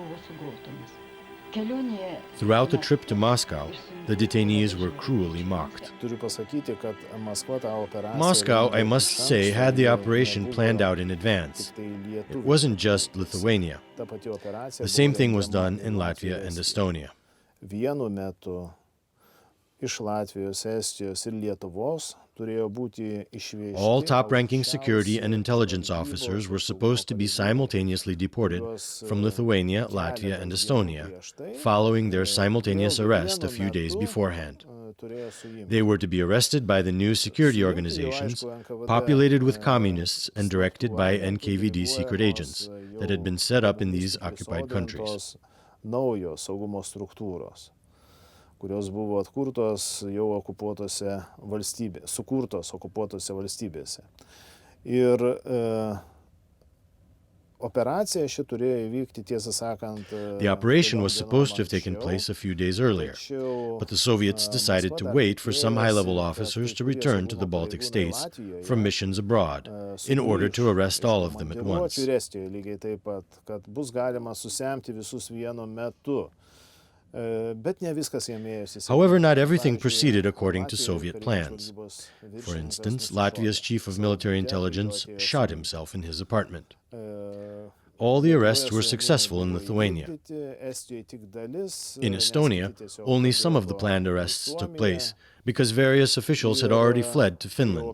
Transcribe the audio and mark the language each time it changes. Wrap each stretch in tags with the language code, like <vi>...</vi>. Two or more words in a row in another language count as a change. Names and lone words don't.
<en>Throughout the trip to Moscow, the detainees were cruelly mocked. Moscow, I must say, had the operation planned out in advance. It wasn't just Lithuania. The same thing was done in Latvia and Estonia.</en> <lt>Vienu metu iš Latvijos, Estijos ir Lietuvos turėjo būti išvežti.</lt> <en>All top-ranking security and intelligence officers were supposed to be simultaneously deported from Lithuania, Latvia, and Estonia, following their simultaneous arrest a few days beforehand. They were to be arrested by the new security organizations, populated with communists and directed by NKVD secret agents that had been set up in these occupied countries.</en> <lt>Naujos saugumo struktūros, kurios buvo atkurtos jau okupuotose valstybėse. Ir operacija ši turėjo įvykti, tiesą sakant.</lt> <en>The operation was supposed to have taken place a few days earlier, but the Soviets decided to wait for some high-level officers to return to the Baltic states from missions abroad in order to arrest all of them at once.</en> <lt>Lygiai taip pat, kad bus galima susemti visus vienu metu.</lt> <en>However, not everything proceeded according to Soviet plans. For instance, Latvia's chief of military intelligence shot himself in his apartment. All the arrests were successful in Lithuania. In Estonia, only some of the planned arrests took place, because various officials had already fled to Finland.</en>